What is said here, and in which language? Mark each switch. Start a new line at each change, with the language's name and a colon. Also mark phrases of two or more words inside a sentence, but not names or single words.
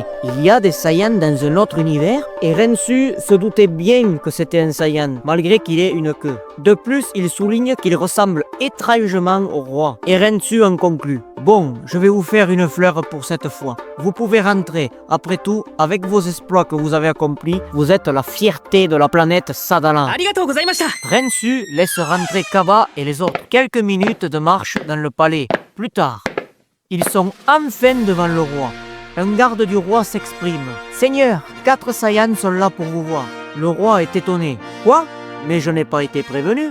French: Il y a des Saiyans dans un autre univers? Et Rensu se doutait bien que c'était un Saiyan, malgré qu'il ait une queue. De plus, il souligne qu'il ressemble étrangement au roi. Et Rensu en conclut: bon, je vais vous faire une fleur pour cette fois. Vous pouvez rentrer. Après tout, avec vos exploits que vous avez accomplis, vous êtes la fierté de la planète Sadala.
Japanese: ありがとうございました。
French: Rensu laisse rentrer Kaba et les autres. Quelques minutes de marche dans le palais. Plus tard, ils sont enfin devant le roi. Un garde du roi s'exprime: Seigneur, 4 Saiyans sont là pour vous voir. Le roi est étonné. Quoi? Mais je n'ai pas été prévenu.